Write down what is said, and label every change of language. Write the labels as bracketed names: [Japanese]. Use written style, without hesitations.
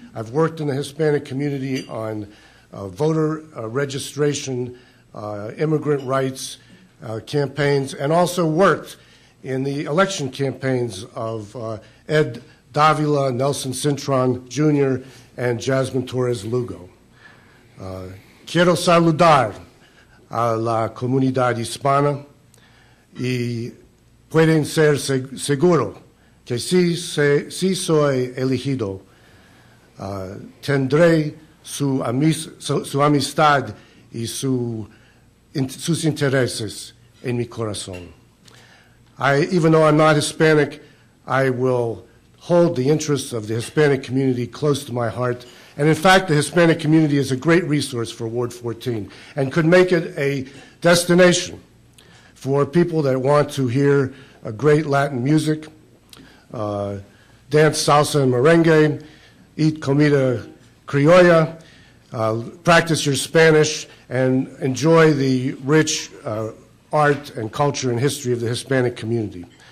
[English] I've worked in the Hispanic community on voter registration, immigrant rights campaigns, and also worked in the election campaigns of Ed Davila, Nelson Cintron Jr., and Jasmine Torres Lugo. [Spanish] Quiero saludar a la comunidad hispana y pueden ser seguro que si soy elegido, tendré su amistad y sus intereses en mi corazón. [English] Even though I'm not Hispanic, I will hold the interests of the Hispanic community close to my heart. And in fact, the Hispanic community is a great resource for Ward 14 and could make it a destination for people that want to hear great Latin music, dance salsa and merengue, eat comida criolla, practice your Spanish, and enjoy the rich art and culture and history of the Hispanic community.